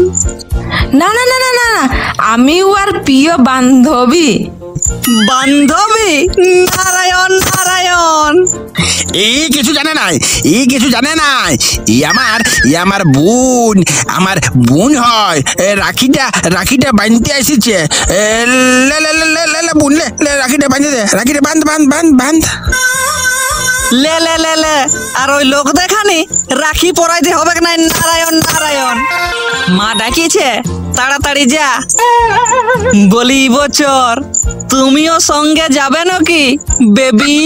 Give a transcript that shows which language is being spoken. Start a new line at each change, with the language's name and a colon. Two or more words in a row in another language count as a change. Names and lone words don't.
Bangla: না না না না না না, আমি ওর প্রিয় বান্ধবী। বান্ধবী? নারায়ণ নারায়ণ। এই কিছু জানে নাই, এই কিছু জানে নাই। আমার বোন, আমার বোন হয়। রাখিটা বাঁধতে এসেছে। লে লে লে লে লে লে বোন, লে রাখিটা বাঁধতে দে, রাখিটা বাঁধ বাঁধ বাঁধ বাঁধ। লে লে লে লে, আর ওই লোক দেখানি রাখি পরাইতে হবে না। নারায়ণ নারায়ণ। মা ডাকিছে, তাড়াতাড়ি যা। বলি বছর তুমিও সঙ্গে যাবে নাকি বেবি?